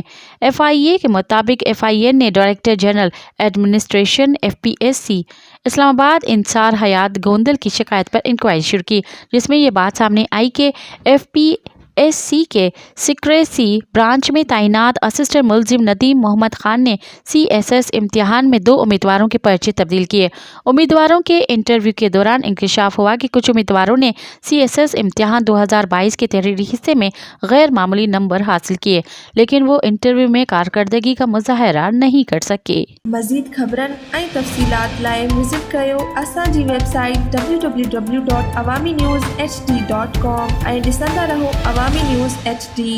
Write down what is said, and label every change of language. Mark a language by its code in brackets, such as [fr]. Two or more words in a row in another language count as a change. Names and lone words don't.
[ur] FIA کے مطابق FIA نے ڈائریکٹر جنرل ایڈمنسٹریشن FPSC اسلام آباد انصار حیات گوندل کی شکایت پر انکوائری شروع کی، جس میں یہ بات سامنے آئی کہ FPSC کے سیکریسی برانچ میں تعینات اسسٹنٹ ملزم ندیم محمد خان نے CSS امتحان میں 2 امیدواروں کے پرچے تبدیل کیے۔ امیدواروں کے انٹرویو کے دوران انکشاف ہوا کہ کچھ امیدواروں نے CSS امتحان 2022 کے تحریری حصے میں غیر معمولی نمبر حاصل کیے، لیکن وہ انٹرویو میں کارکردگی کا مظاہرہ نہیں کر سکے۔ [sd] مزید خبرن ऐं तफ़सीलात लाइ विज़िट कयो असांजी वेबसाइट www.awamiNewsHD.com ऐं ॾिसंदा रहो अवामी न्यूज़ HD।